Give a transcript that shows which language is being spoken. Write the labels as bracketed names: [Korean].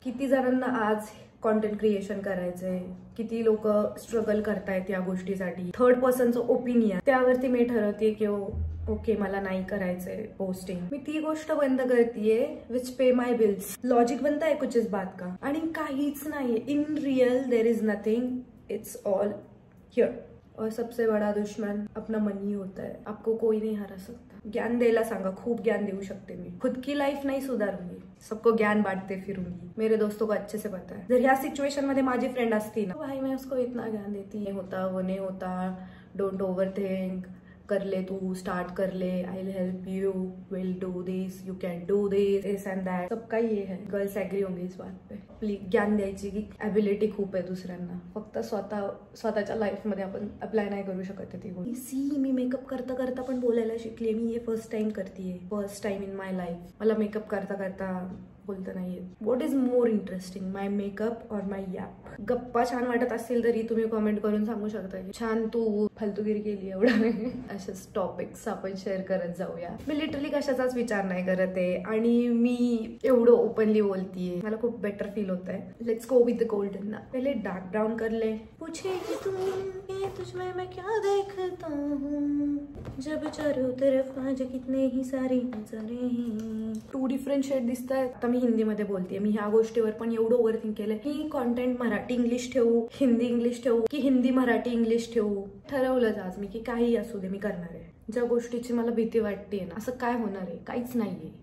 [Marathi] किती जणांना आज कॉन्टेंट क्रिएशन करायचंय, किती लोक स्ट्रगल करतायत या गोष्टीसाठी. थर्ड पर्सनचं ओपिनियन त्यावरती मी ठरवते की ओके मला नाही करायचंय पोस्टिंग. मी ती गोष्ट बंद करतेय [English] Which pay my bills. [Hindi] लॉजिक बनता है कुछ इस बात का, [Marathi] आणि काहीच नाहीये [English] In real. There is nothing, it's all here. [Hindi] और सबसे बड़ा दुश्मन अपना मन ही होता है. आपको कोई नहीं हरा सकता. [Marathi] ज्ञान द्यायला सांगा, खूप ज्ञान देऊ शकते मी. [Hindi] खुद की लाइफ नहीं सुधारूंगी, सबको ज्ञान बांटते फिरूंगी. मेरे दोस्तों को अच्छे से पता है. [Marathi] जर ह्या सिच्युएशन मध्ये माझी फ्रेंड असती ना, [Hindi] भाई मैं उसको इतना ज्ञान देती, ये होता वो नहीं होता, [English] don't over think, [Hindi] कर ले तू, स्टार्ट कर ले, [English] I will help you, will do this, you can do this and that. [Hindi] सबका ये है. गर्ल्स एग्री होंगी इस बात पे. [Marathi] आपली ज्ञान द्यायची की ॲबिलिटी खूप आहे दुसऱ्यांना, फक्त स्वतःच्या लाईफमध्ये आपण अप्लाय नाही करू शकत ती गोष्ट. सी मी मेकअप करता करता पण बोलायला शिकले. मी हे फर्स्ट टाइम करतेय, [English] First time in my life. [Marathi] मला मेकअप करता करता बोलता नाहीये. [English] What is more interesting, my makeup और my yap. [Marathi] गप्पा छान वाटत असतील तरी तुम्ही कमेंट करून सांगू शकता की छान तू फालतूगिरी केली एवढं. असेच टॉपिक्स आपण शेअर करत जाऊया. मी लिटरली कशाचाच विचार नाही करत आहे आणि मी एवढं ओपनली बोलतीये, मला खूप बेटर फील होत आहे. [English] Let's go with the golden ना. [Hindi] पहले डार्क ब्राउन कर ले. पूछे कि तुझमें मैं क्या देखता हूँ, जब चारों तरफ आज कितने ही सारे नजारे हैं. [Marathi] 2 डिफरंट शेड दिसत आहेत. आता मी हिंदीमध्ये बोलतेय. मी ह्या गोष्टीवर पण एवढं ओव्हरथिंक केलंय की कॉन्टेंट मराठी इंग्लिश ठेवू, हिंदी इंग्लिश ठेवू की हिंदी मराठी इंग्लिश ठेवू. ठरवलंच आज मी की काही असू दे मी करणार आहे. ज्या गोष्टीची मला भीती वाटते ना, असं काय होणार आहे, काहीच नाहीये.